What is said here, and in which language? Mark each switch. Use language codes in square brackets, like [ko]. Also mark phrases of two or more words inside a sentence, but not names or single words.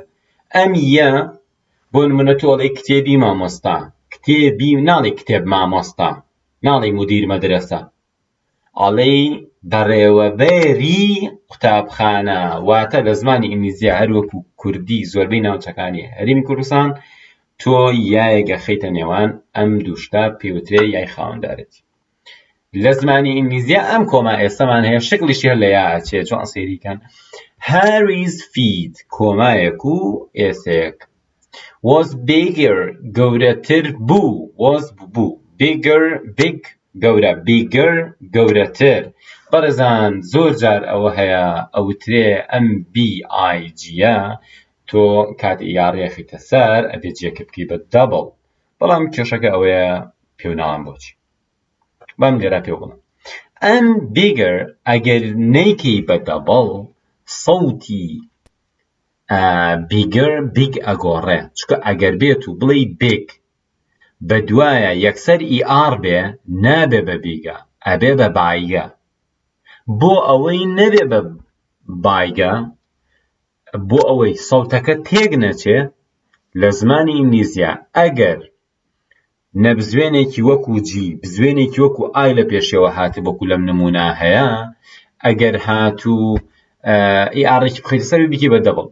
[ckb] ئەم یە بۆ نمونە تۆڵێ کتێبی مامۆستا، کتێبی ناڵێ کتێب مامۆستا، ناڵێ مودیر مەدرسە، ئەڵێ بەڕێوەبەری قوتابخانە، واتە لە زمانی ئینگلیزیە هەروەکو کوردی زۆربەی ناوچەکانی هەرێمی کوردستان تۆ یایەگە خەیتە نێوان ئەم دووشتا پێوترێ یای خاوەندارەتی. لە زمانی ئینگلیزیە ئەم کۆما ئێستەمان هەیە شکلیشی هەر لە یا ئەچێ چۆن سەیریکەن. [en] Harry's feet [ckb] کۆمایەک و ئێسەیەک [en] was bigger [ckb] گەورەتر بوو was بوو [en] bigger big [ckb] گەورە bigger گەورەتر. بەڕێزان زۆر جار ئەوە هەیە ئەوترێ ئەم BIGە تۆ کات یاڕێخیتە سەر ئەبێ جێکە بکەی بە دەبڵ، بەڵام کێشەکە ئەوەیە پێو ناڵم بۆچی بەم لێرە پێو بڵم. ئەم bigger ئەگەر نەیکەی بە دەبڵ سەوتی [en] bigger big [ckb] ئەگۆڕێ، چکە ئەگەر بێت و بڵێ big بە دوایە یەکسەر ER بێ نابێ بە بیگە ئەبێ بە بایگە. بۆ ئەوەی نەبێ بە بایگە، بۆ ئەوەی سەوتەکە تێک نەچێ لە زمانی ئینگلیزیە ئەگەر نەبزوێنێکی وەکو جی بزوێنێکی وەکو ئای لە پێشەوە هاتە وەکو لەم نمونە هەیە، ئەگەر هاتوو ئیئارێکی بخەیتە سەر بیکی بە دەبڵ.